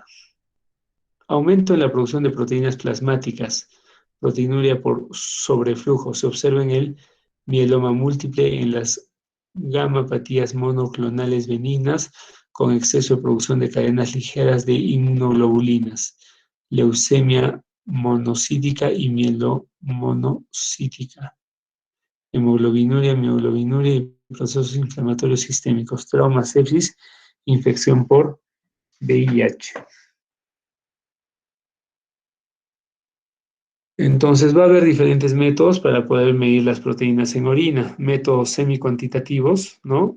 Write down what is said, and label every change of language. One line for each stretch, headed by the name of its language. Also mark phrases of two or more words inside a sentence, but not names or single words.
Spanish: Aumento en la producción de proteínas plasmáticas, proteinuria por sobreflujo. Se observa en el mieloma múltiple, en las gamapatías monoclonales benignas, con exceso de producción de cadenas ligeras de inmunoglobulinas, leucemia monocítica y mielomonocítica, hemoglobinuria, mioglobinuria y procesos inflamatorios sistémicos, trauma, sepsis, infección por VIH. Entonces va a haber diferentes métodos para poder medir las proteínas en orina, métodos semi-cuantitativos, ¿no?